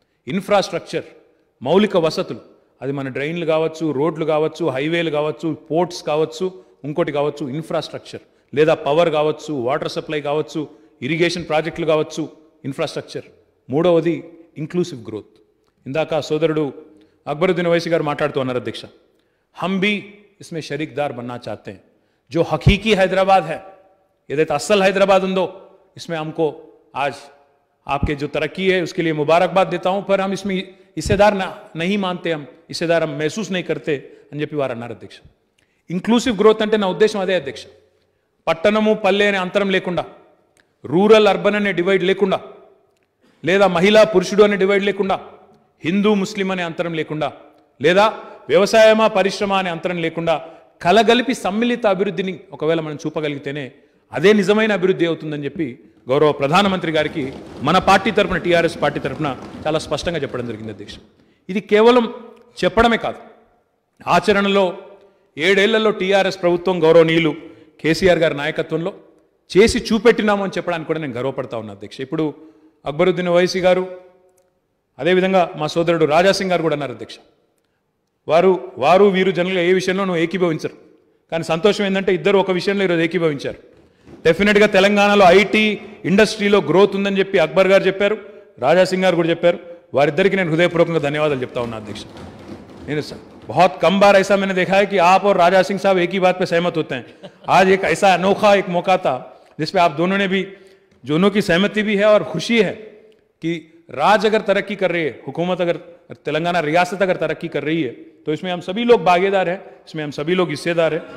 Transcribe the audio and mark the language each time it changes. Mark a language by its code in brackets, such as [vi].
[te] Infrastructure మౌలిక వసతులు, అది మన డ్రైన్లు కావచ్చు, రోడ్లు కావచ్చు, హైవేలు కావచ్చు, పోర్ట్స్ కావచ్చు, ఇంకోటి కావచ్చు, ఇన్ఫ్రాస్ట్రక్చర్ లేదా పవర్ కావచ్చు, వాటర్ సప్లై కావచ్చు, ఇరిగేషన్ ప్రాజెక్టులు కావచ్చు, ఇన్ఫ్రాస్ట్రక్చర్. మూడవది ఇంక్లూసివ్ గ్రోత్. ఇందాక సోదరుడు అక్బరుద్దీన్ ఓవైసీ గారు మాట్లాడుతూ అన్నారు అధ్యక్ష, [hi] हम भी इसमें शरीकदार बनना चाहते हैं. जो हकीकी हैदराबाद है, [te] ఏదైతే అస్సల్ హైదరాబాద్ ఉందో, [hi] इसमें हमको आज आपके जो तरक्की है उसके लिए मुबारकबाद देता हूं, पर हम इसमें हिस्सेदार नहीं मानते, हम हिस्सेदार हम महसूस नहीं करते [te] అని చెప్పి వారు అన్నారు అధ్యక్ష. ఇంక్లూసివ్ గ్రోత్ అంటే నా ఉద్దేశం అదే అధ్యక్ష. పట్టణము పల్లె అనే అంతరం లేకుండా, రూరల్ అర్బన్ అనే డివైడ్ లేకుండా, లేదా మహిళా పురుషుడు అనే డివైడ్ లేకుండా, హిందూ ముస్లిం అనే అంతరం లేకుండా, లేదా వ్యవసాయమా పరిశ్రమ అనే అంతరం లేకుండా కలగలిపి సమ్మిళిత అభివృద్ధిని ఒకవేళ మనం చూపగలిగితేనే అదే నిజమైన అభివృద్ధి అవుతుందని చెప్పి గౌరవ ప్రధానమంత్రి గారికి మన పార్టీ తరఫున, టీఆర్ఎస్ పార్టీ తరఫున చాలా స్పష్టంగా చెప్పడం జరిగింది అధ్యక్ష. ఇది కేవలం చెప్పడమే కాదు, ఆచరణలో 7 ఏళ్లలో టీఆర్ఎస్ ప్రభుత్వం గౌరవనీయులు కేసీఆర్ గారి నాయకత్వంలో చేసి చూపెట్టినాము అని చెప్పడానికి కూడా నేను గర్వపడతా ఉన్నా అధ్యక్ష. ఇప్పుడు అక్బరుద్దీన్ ఓవైసీ గారు, అదేవిధంగా మా సోదరుడు రాజాసింగ్ గారు కూడా అన్నారు అధ్యక్ష. వారు వీరు జనరల్గా ఏ విషయంలోనూ ఏకీభవించరు, కానీ సంతోషం ఏంటంటే ఇద్దరు ఒక విషయంలో ఈరోజు ఏకీభవించారు. డెఫినెట్గా తెలంగాణలో ఐటీ ఇండస్ట్రీలో గ్రోత్ ఉందని చెప్పి అక్బర్ గారు చెప్పారు, రాజాసింగ్ గారు కూడా చెప్పారు. వారిద్దరికి నేను హృదయపూర్వకంగా ధన్యవాదాలు చెప్తా ఉన్నా అధ్యక్ష. [hi] నేను बहुत कम बार ऐसा मैंने देखा है कि आप और राजा सिंह साहब एक ही बात पे सहमत होते हैं. आज एक ऐसा अनोखा एक मौका था जिसपे आप दोनों ने भी, दोनों की सहमति भी है और खुशी है कि राज्य अगर तरक्की कर रही है, हुकूमत अगर, तेलंगाना रियासत अगर तरक्की कर रही है तो इसमें हम सभी लोग भागीदार हैं, इसमें हम सभी लोग हिस्सेदार हैं.